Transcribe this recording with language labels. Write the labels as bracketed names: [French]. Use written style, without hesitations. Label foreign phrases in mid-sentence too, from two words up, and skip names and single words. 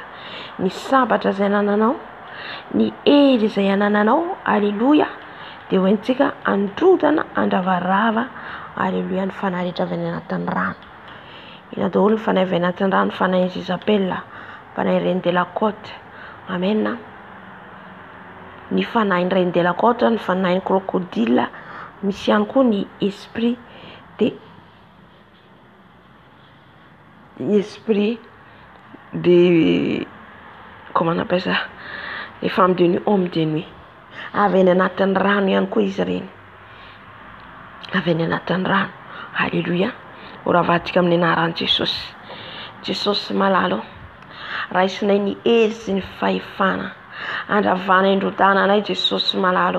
[Malagasy] Ny sabatra izay anananao, ny hery izay anananao, alléluia, dia hoentsika androdana andravarava, alléluia, ny fanahy rehetra avy any anatin'ny rano. Ina daholo ny fanahy avy anatin'ny rano, fanahy Isabella, fanahy Reine de la Côte, amen. Ny fanahy Reine de la Côte, ny fanahy crocodile, misy ihany koa ny [French] esprit de comment on appelle ça, les femmes de nuit, hommes de nuit, [Malagasy] avy any anatin'ny rano ihany koa izy ireny, avy any anatin'ny rano. Alléluia. Oravahantsika amin'ny anaran'i Jesosy. Jesosy malalo, raisinay ny hery sy ny fahefana, andravana indrodana anay Jesosy malalo.